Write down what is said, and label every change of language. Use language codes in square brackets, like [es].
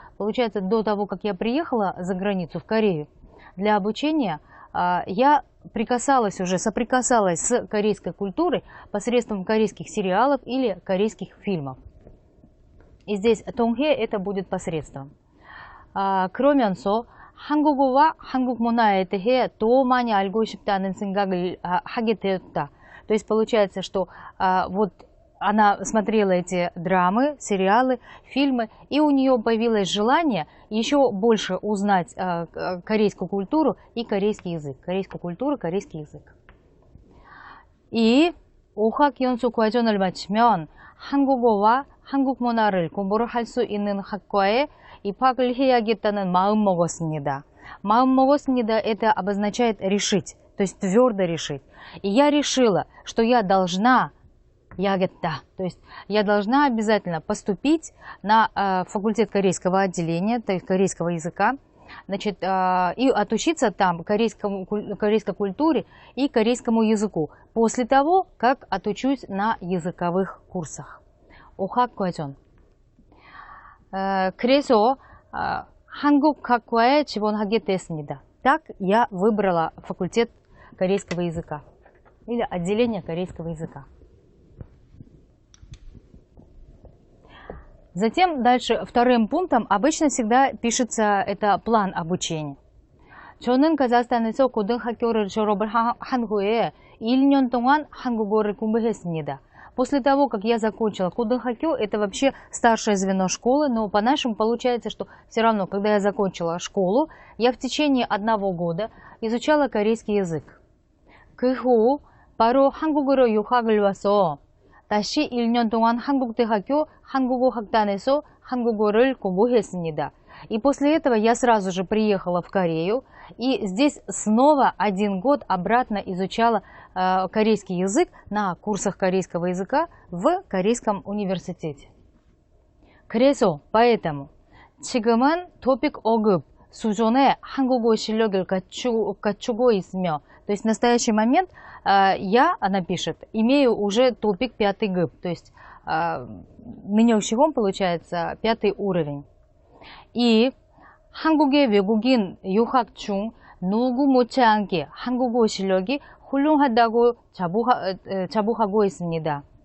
[ru] Получается, до того, как я приехала за границу в Корею для обучения, я соприкасалась с корейской культурой посредством корейских сериалов или корейских фильмов. И здесь тонхе это будет посредством. [ko] 그러면서 한국어와 한국 문화에 대해 더 많이 알고 싶다는 생각을 하게 되었다. [ru] То есть получается, что вот она смотрела эти драмы, сериалы, фильмы, и у нее появилось желание еще больше узнать корейскую культуру и корейский язык. Корейскую культуру, корейский язык. [ko] 이 어학 연수 과정을 마치면 한국어와 한국 문화를 공부를 할 수 있는 학과에 입학을 해야겠다는 마음 먹었습니다. 마음 먹었습니다, [ru] это обозначает решить, то есть твердо решить. И я решила, что я должна то есть я должна обязательно поступить на факультет корейского отделения, то есть корейского языка, значит, и отучиться там корейской культуре и корейскому языку после того, как отучусь на языковых курсах. [ko] 어학 과정. 그래서 한국학과에 지원하게 됐습니다. [ru] Так я выбрала факультет корейского языка или отделение корейского языка. Затем дальше вторым пунктом обычно всегда пишется это план обучения. [ko] 저는 카자흐스탄에서 고등학교를 졸업을 한 후에 1년 동안 한국어를 공부했습니다. [ru] После того, как я закончила 고등학교, это вообще старшее звено школы, но по-нашему получается, что все равно, когда я закончила школу, я в течение 1 года изучала корейский язык. [ko] 그 후 바로 한국으로 유학을 와서 다시 1년 동안 한국대학교 한국어학단에서 한국어를 공부했습니다. [ru] И после этого я сразу же приехала в Корею, и здесь снова 1 год обратно изучала корейский язык на курсах корейского языка в Корейском университете. [ko] 그래서, [ru] поэтому, [ko] 지금은 토픽 5급 수준의 한국어 실력을 갖추고 있으며, [ru] то есть в настоящий момент она пишет, имею уже топик 5 급, то есть нынешний получается 5 уровень. [ko] 이 한국의 외국인 유학 중 누구 못지않게 한국어 실력이 훌륭하다고 자부하고 있습니다.